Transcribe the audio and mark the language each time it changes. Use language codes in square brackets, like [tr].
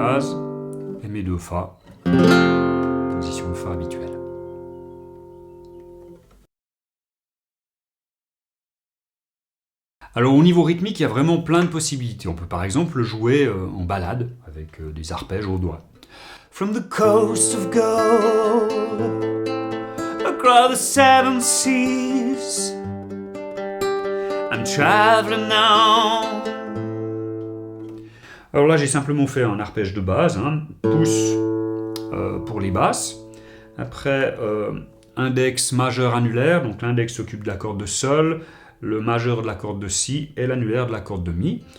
[fr] base et mes 2 Fa, position de Fa habituelle. Alors au niveau rythmique, il y a vraiment plein de possibilités. On peut par exemple le jouer en ballade, avec des arpèges au doigt. [en] From the coast of gold, across the 7 seas, I'm traveling now. [fr] Alors là, j'ai simplement fait un arpège de base, hein, pouce pour les basses. Après, index majeur annulaire, donc l'index s'occupe de la corde de Sol, le majeur de la corde de Si et l'annulaire de la corde de Mi.